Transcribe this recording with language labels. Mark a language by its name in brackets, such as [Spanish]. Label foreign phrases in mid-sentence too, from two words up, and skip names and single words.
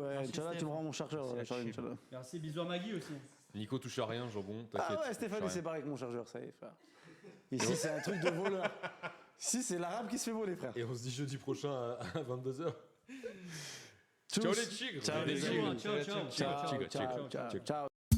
[French] Merci, [Arabic] إن شاء الله, [French] tu Steph. me rends mon chargeur, Merci, la Charline, chine. [Arabic] إن شاء الله. [French] Merci, bisous à Maggie aussi. Nico touche à rien, jambon, t'inquiète. Ah ouais, Stéphane, touche à c'est rien. pareil que mon chargeur, ça y est, frère. Ici, c'est un truc de voleur. Ici, c'est l'arabe qui se fait voler, frère. Et on se dit jeudi prochain à 22h. Tchuss. Ciao les tigres. Ciao, Les les tigres. tigres. [Italian] Ciao, ciao, ciao, Ciao, Tigre, ciao, tigre, ciao, tigre. ciao.